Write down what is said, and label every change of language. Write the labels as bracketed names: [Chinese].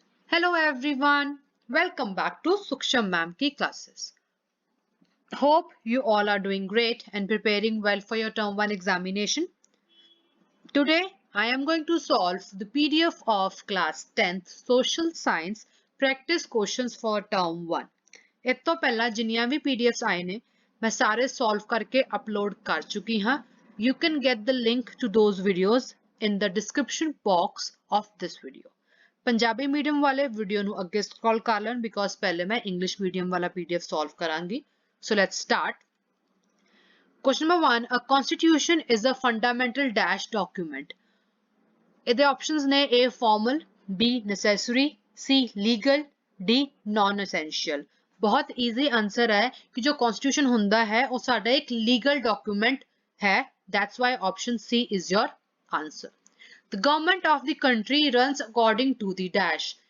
[English] Hello everyone, welcome back to Suksham Ma'am ki classes. Hope you all are doing great and preparing well for your term 1 examination. Today I am going to solve the PDF of class 10th social science practice questions for term 1. [Punjabi] ਇਸ ਤੋਂ ਪਹਿਲਾਂ ਜਿੰਨੀਆਂ ਵੀ PDFs ਆਏ ਨੇ ਮੈਂ ਸਾਰੇ solve ਕਰਕੇ upload ਕਰ ਚੁੱਕੀ ਹਾਂ. [English] You can get the link to those videos in the description box of this video. [Punjabi] Punjabi medium ਵਾਲੇ ਵੀਡੀਓ ਨੂੰ ਅੱਗੇ ਸਕਰੋਲ ਕਰ ਲੈਣ ਬਿਕੋਜ਼ ਪਹਿਲੇ ਮੈਂ ਇੰਗਲਿਸ਼ ਮੀਡੀਅਮ ਵਾਲਾ PDF ਸੋਲਵ ਕਰਾਂਗੀ. [English] So let's start. Question number 1, a constitution is a fundamental dash document. [Punjabi] ਇਹਦੇ ਆਪਸ਼ਨਸ ਨੇ [English] A formal, B necessary, C legal, D non essential. [Punjabi] ਬਹੁਤ ਈਜ਼ੀ ਆਨਸਰ ਹੈ ਕਿ ਜੋ ਕਨਸਟੀਟਿਊਸ਼ਨ ਹੁੰਦਾ ਹੈ ਉਹ ਸਾਡਾ ਇੱਕ ਲੀਗਲ ਡਾਕੂਮੈਂਟ ਹੈ. [English] That's why option C is your answer. The government of the country runs according to the dash.